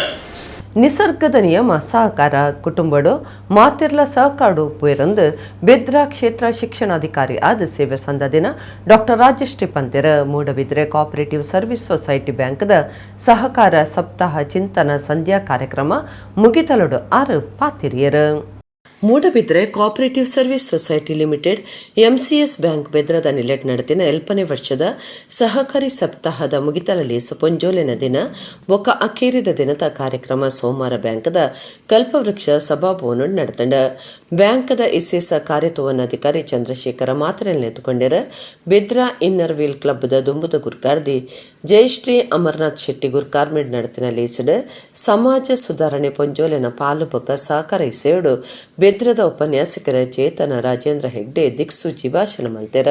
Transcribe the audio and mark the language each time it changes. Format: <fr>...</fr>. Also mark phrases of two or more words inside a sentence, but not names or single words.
<tcy>ನಿಸರ್ಗದ ನಿಯಮ ಸಹಕಾರ ಕುಟುಂಬಡು ಮಾತಿರ್ಲ ಸಹಕಾಡು ಪುಯರಂದು ಬಿದ್ರಾ ಕ್ಷೇತ್ರ ಶಿಕ್ಷಣಾಧಿಕಾರಿ ಆದ ಸೇವೆ ಸಂದ ದಿನ ಡಾಕ್ಟರ್ ರಾಜಶ್ರೀ ಪಂತೆರ ಮೂಡಬಿದ್ರೆ ಕೋಆಪರೇಟಿವ್ ಸರ್ವಿಸ್ ಸೊಸೈಟಿ ಬ್ಯಾಂಕ್ದ ಸಹಕಾರ ಸಪ್ತಾಹ ಚಿಂತನ ಸಂಧ್ಯಾ ಕಾರ್ಯಕ್ರಮ ಮುಗಿತಲಡು 6 ಪಾತಿರಿಯರು. ಮೂಡಬಿದ್ರೆ ಕೋಆಪರೇಟಿವ್ ಸರ್ವಿಸ್ ಸೊಸೈಟಿ ಲಿಮಿಟೆಡ್ MCS ಬ್ಯಾಂಕ್ ಬೆದ್ರದ ನಿಲೆಟ್ ನಡೆದಿನ 7ನೇ ವರ್ಷದ ಸಹಕಾರಿ ಸಪ್ತಾಹದ ಮುಗಿತಲಲ್ಲಿ ಪೊಂಜೋಲೆನ ದಿನ ಒಕ್ಕ ಅಖೇರಿದ ದಿನದ ಕಾರ್ಯಕ್ರಮ ಸೋಮವಾರ ಬ್ಯಾಂಕದ ಕಲ್ಪವೃಕ್ಷ ಸಭಾಭವನ ನಡೆತಂಡ. ಬ್ಯಾಂಕದ ಇಸೇಸ ಕಾರ್ಯತೋವನಾಧಿಕಾರಿ ಚಂದ್ರಶೇಖರ ಮಾತ್ರೆಯಲ್ಲಿ ನೆತ್ತುಕೊಂಡಿರ ಬಿದ್ರಾ ಇನ್ನರ್ ವೀಲ್ ಕ್ಲಬ್ದ ದುಂಬುದ ಗುರ್ಕಾರ್ದಿ ಜಯಶ್ರೀ ಅಮರ್ನಾಥ್ ಶೆಟ್ಟಿ ಗುರ್ಕಾರ್ಮೆಡ್ ನಡತಿನ ಲೇಸಡ್ ಸಮಾಜ ಸುಧಾರಣೆ ಪೊಂಜೋಲೆನ ಪಾಲುಬಕ ಸಹಕಾರ ಇಸೇಡು ಬೆದ್ರದ ಉಪನ್ಯಾಸಕರ ಚೇತನ ರಾಜೇಂದ್ರ ಹೆಗ್ಡೆ ದಿಕ್ಸೂಚಿ ಭಾಷಣ ಮಲ್ತೆರ.</tcy>